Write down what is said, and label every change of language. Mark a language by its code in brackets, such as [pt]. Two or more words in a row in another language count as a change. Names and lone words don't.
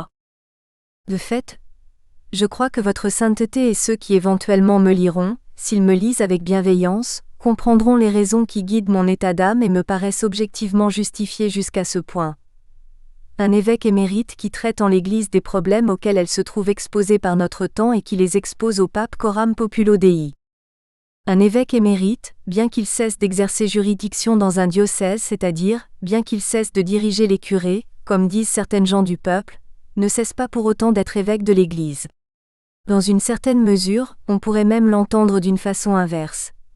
[fr] De fait, je crois que votre sainteté et ceux qui éventuellement me liront, s'ils me lisent avec bienveillance, comprendront les raisons qui guident mon état d'âme et me paraissent objectivement justifiées jusqu'à ce point. Un évêque émérite qui traite en l'Église des problèmes auxquels elle se trouve exposée par notre temps et qui les expose au pape [la] coram populo Dei. [fr] Un évêque émérite, bien qu'il cesse d'exercer juridiction dans un diocèse, c'est-à-dire, bien qu'il cesse de diriger les curés, comme disent certaines gens du peuple, ne cesse pas pour autant d'être évêque de l'Église. Dans une certaine mesure, on pourrait même l'entendre d'une façon inverse.